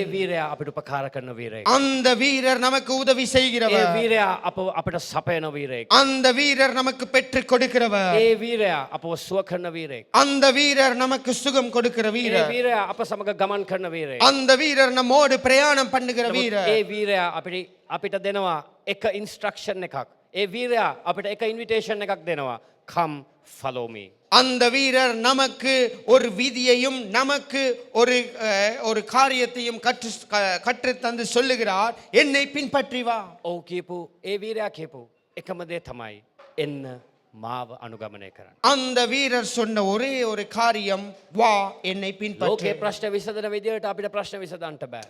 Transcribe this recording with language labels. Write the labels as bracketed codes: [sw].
[si] ඒ වීරයා අපිට උපකාර කරන වීරයෙක්. [ta] அந்த வீரர் நமக்கு உதவி [si] ඒ [ta] செய்கிறவர். [si] වීරයා අපිට සපයන වීරයෙක්. [ta] அந்த வீரர் நமக்கு பெற்றுக் கொடுக்கிறவர். [si] ඒ වීරයා අපව සුව කරන වීරයෙක්. [ta] அந்த வீரர் நமக்கு சுகம் கொடுக்கிற [si] ඒ [ta] வீரர். [si] වීරයා අප සමග ගමන් කරන වීරයෙක්. [ta] அந்த வீரர் நம்மோடு பிரயாணம் பண்ணுகிற [si] නමුත් [ta] வீரர். [si] ඒ වීරයා අපිට දෙනවා එක ඉන්ස්ට්‍රක්ෂන් එකක්. ඒ වීරයා අපිට එක ඉන්විටේෂන් එකක් දෙනවා. [en] Come follow me. [ta] அந்த வீரர் நமக்கு ஒரு விதியையும் நமக்கு ஒரு காரியத்தையும் கற்றுத் தந்து சொல்லுகிறார், என்னை பின்பற்றி வா. [si] ඔව් කියපු ඒ වීරයා කියපු එකම දේ තමයි එන්න මාව අනුගමනය කරන්න. [ta] அந்த வீரர் சொன்ன ஒரே ஒரு காரியம், வா என்னை பின்பற்று. [si] ලෝකේ ප්‍රශ්න විසඳන විදියට අපිට ප්‍රශ්න විසඳන්න බෑ.